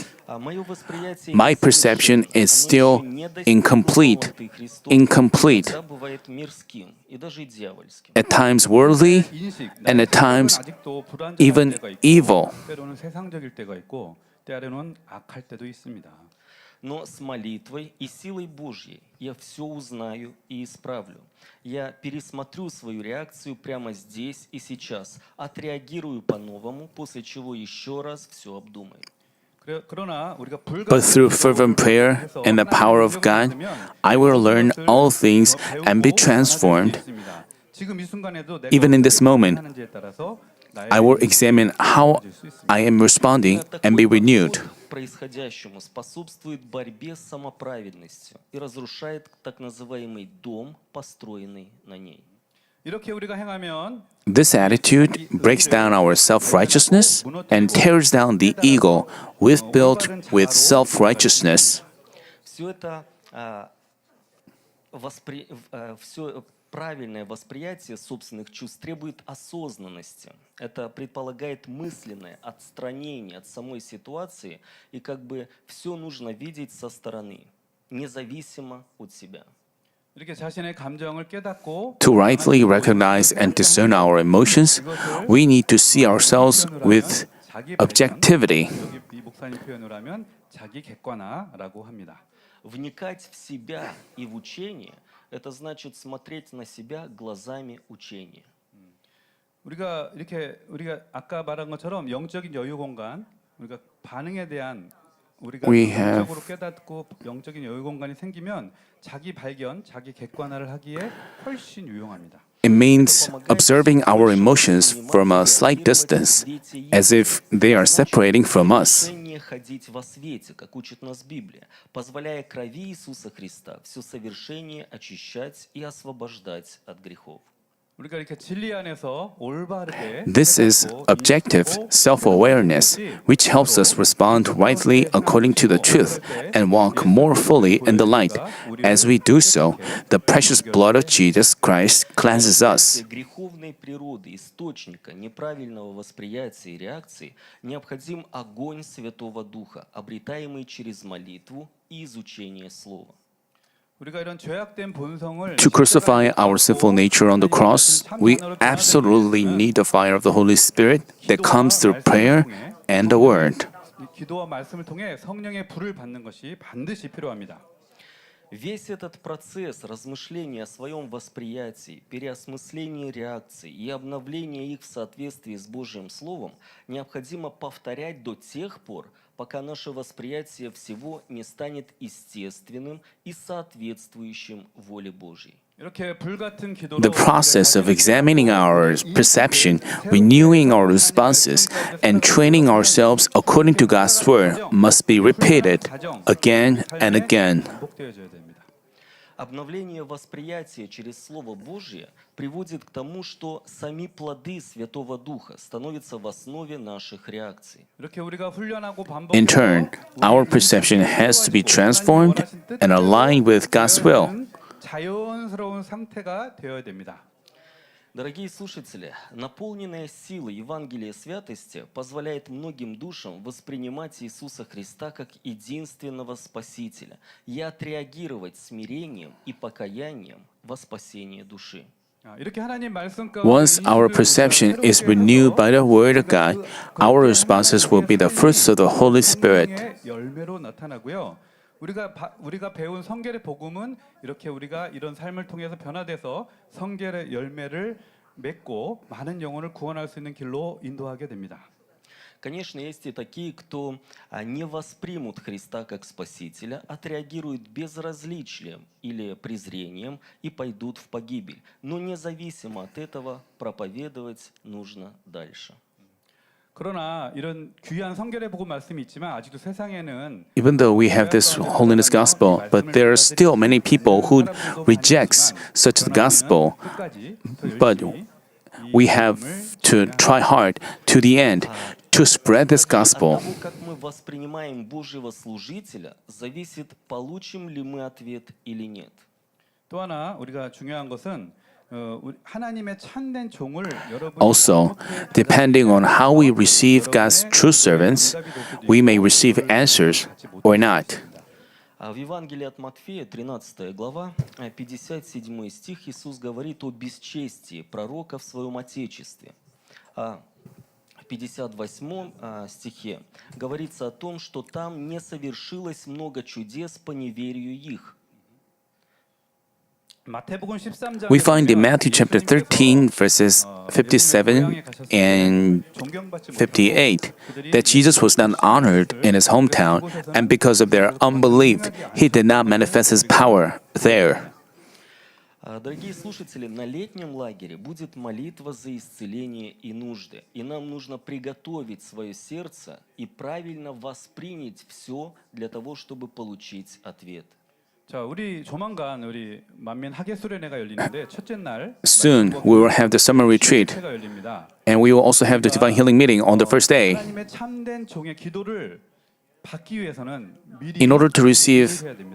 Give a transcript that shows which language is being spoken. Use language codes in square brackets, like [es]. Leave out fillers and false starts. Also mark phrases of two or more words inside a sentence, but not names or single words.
[ru] Мое восприятие [en] My [ru] не [en] perception [ru] совершенно, [en] is [ru] оно [en] still [ru] еще не достигло [en] incomplete, [ru] полноты Христовой, [en] incomplete, [ru] иногда бывает мирским и даже дьявольским. [en] at times worldly, [ko] 인식, [en] and [ko] 나의 [en] at times [ko] 생각은 아직도 불완전할 [en] even [ko] 때가 있고, [en] evil. [ko] 때로는 세상적일 때가 있고 때로는 악할 때도 있습니다. [ru] Но с молитвой и силой Божьей я все узнаю и исправлю. Я пересмотрю свою реакцию прямо здесь и сейчас, отреагирую по-новому, после чего еще раз все обдумаю. [ko] 그러나 우리가 [en] But through fervent prayer and the power of God, I will learn all things and be transformed. [ko] 지금 이 순간에도 내가 [en] Even in this [ko] 어떻게 [en] moment, [ko] 하는지에 따라서 나의 [en] I will [ko] 인생이 [en] examine how [ko] 달라질 수 있습니다. [en] I am responding and be renewed. [ru] Происходящему способствует борьбе с самоправедностью и разрушает так называемый дом, построенный на ней. [ko] 이렇게 우리가 행하면 [en] This attitude breaks down our self-righteousness and tears down the ego we've built with self-righteousness. [ru] Все это все правильное восприятие собственных чувств требует осознанности. Это предполагает мысленное отстранение от самой ситуации, и как бы все нужно видеть со стороны, независимо от себя. [ko] 이렇게 자신의 감정을 깨닫고 [en] To rightly recognize and discern our emotions, we need to see ourselves with objectivity. [ko] 여기 이 목사님 표현을 하면 자기 객관화라고 합니다. [ru] Вникать в себя и в учение – это значит смотреть на себя глазами учения. [ko] 우리가 아까 말한 것처럼 영적인 여유 공간, 우리가 반응에 대한 우리가 [en] We have- [ko] 영적으로 깨닫고 영적인 여유 공간이 생기면 자기 발견, 자기 객관화를 하기에 훨씬 유용합니다. [en] It means observing our emotions from a slight distance, as if they are separating from us. [ru] Решение ходить во свете, как учит нас Библия, позволяя крови Иисуса Христа все совершение очищать и освобождать от грехов. [ko] 우리가 이렇게 진리 안에서 올바르게 [en] This is objective self-awareness, which helps us respond rightly according to the truth and walk more fully in the light. As we do so, the precious blood of Jesus Christ cleanses us. [ru] Греховной природы, источника неправильного восприятия и реакции необходим огонь Святого Духа, обретаемый через молитву и изучение Слова. [ko] 우리가 이런 죄악된 본성을 [en] To crucify our sinful nature on the cross, we absolutely need the fire of the Holy Spirit that comes through prayer and the Word. [ko] 기도와 말씀을 통해 성령의 불을 받는 것이 반드시 필요합니다. [ru] Весь этот процесс размышления о своем восприятии, переосмысления реакций и обновления их в соответствии с Божьим Словом необходимо повторять до тех пор, пока наше восприятие всего не станет естественным и соответствующим воле Божьей. [ko] 이렇게 불같은 기도로 [en] The process of examining our perception, renewing our responses, and training ourselves according to God's word must be repeated again and again. [ko] 반복되어져야 됩니다. [ru] Обновление восприятия через Слово Божье приводит к тому, что сами плоды Святого Духа становятся в основе наших реакций. [ko] 이렇게 우리가 훈련하고 [en] In turn, our perception has to be transformed and aligned with God's will. [ko] 자연스러운 상태가 되어야 됩니다. [ru] Дорогие слушатели, наполненная сила Евангелия святости позволяет многим душам воспринимать Иисуса Христа как единственного Спасителя и отреагировать смирением и покаянием во спасение души. [ko] 이렇게 하나님 말씀 가운데 [en] Once our perception is renewed by the Word of God, our responses will be the fruits of the Holy Spirit. [ko] 열매로 나타나고요. 우리가 배운 성결의 복음은 이렇게 우리가 이런 삶을 통해서 변화돼서 성결의 열매를 맺고 많은 영혼을 구원할 수 있는 길로 인도하게 됩니다. [ru] Конечно, есть и такие, кто не воспримут Христа как Спасителя, отреагируют безразличием или презрением и пойдут в погибель. Но независимо от этого проповедовать нужно дальше. [ko] 그러나 이런 귀한 성결의 복음 말씀이 있지만 아직도 세상에는 [en] Even though we have this holiness gospel, but there are still many people who rejects such the gospel. [ko] 끝까지 [en] But we have to try hard to the end to spread this gospel. [ru] От того, как мы воспринимаем Божьего служителя, зависит, получим ли мы ответ или нет. [ko] 또 하나 우리가 중요한 것은 하나님의 참된 종을 여러분 [en] Also, depending on how we receive God's true servants, we may receive answers or not. [ru] В Евангелии от Матфея, 13 глава, 57 стих, Иисус говорит о бесчестии пророка в своем Отечестве. В 58 стихе говорится о том, что там не совершилось много чудес по неверию их. [en] We find in Matthew chapter 13, verses 57 and 58, that Jesus was not honored in his hometown, and because of their unbelief, he did not manifest his power there. [ru] Дорогие слушатели, на летнем лагере будет молитва за исцеление и нужды. И нам нужно приготовить свое сердце и правильно воспринять все для того, чтобы получить ответ. [ko] 자, 우리 조만간 우리 만민 학예 수련회가 열리는데 첫째 날 [en] Soon, we will have the summer retreat, [ko] 회가 열립니다. [en] and we will also have the divine healing meeting on the first day. [ko] 하나님의 참된 종의 기도를 받기 위해서는 미리 [en] In order to receive [ko] 해야 됩니다.